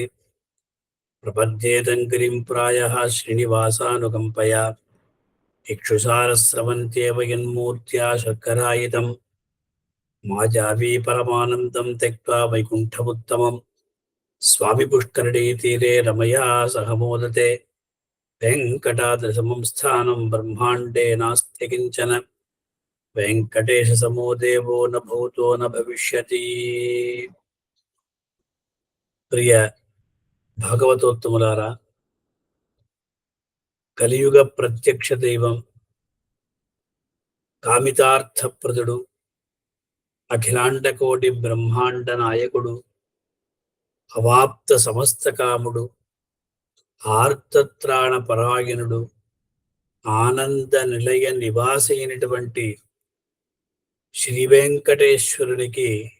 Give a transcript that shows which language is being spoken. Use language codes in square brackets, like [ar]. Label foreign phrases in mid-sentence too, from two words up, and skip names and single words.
[sa] प्रपद्येतं गिरिं प्रायः श्रीनिवासानुकम्पया इक्षुसारस्रवन्त्येव यन्मूर्त्या शर्करायितं माजावी परमानन्दं त्यक्त्वा वैकुण्ठमुत्तमं स्वामिपुष्करणीतीरे रमया सह मोदते वेङ्कटाद्रिसमं स्थानं ब्रह्माण्डे नास्ति किञ्चन వెంకటేశ సమో దేవో న భూతో న భవిష్యతి. [te] ప్రియ భాగవతోత్తములారా, కలియుగ ప్రత్యక్ష దైవం, కామితార్థప్రదుడు, అఖిలాండకోటి బ్రహ్మాండ నాయకుడు, అవాప్త సమస్త కాముడు, ఆర్తత్రాణ పరాయణుడు, ఆనంద నిలయ నివాసి అయినటువంటి శ్రీ వెంకటేశ్వరునికి